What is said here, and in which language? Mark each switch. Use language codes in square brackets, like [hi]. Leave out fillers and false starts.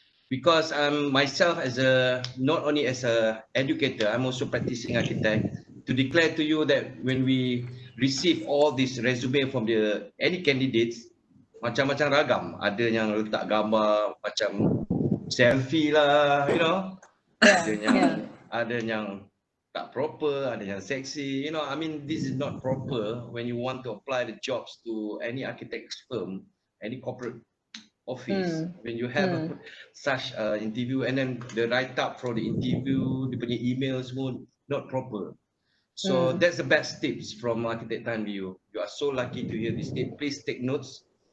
[en] Because I'm myself as a not only as a educator, I'm also practicing architect. To declare to you that when we receive all this resume from the any candidates, [ms] macam-macam ragam. Ada yang letak gambar macam selfie lah, [en] you know. [ms] Ada yang ada yang tak proper, ada yang seksi. [en] You know, I mean, this is not proper when you want to apply the jobs to any architect's firm, any corporate office. When you have such interview and then the write-up for the interview, [ms] dia punya email semua [en] not proper. So that's the best tips from Architect Tan View. You are so lucky to hear this tip. Please take notes.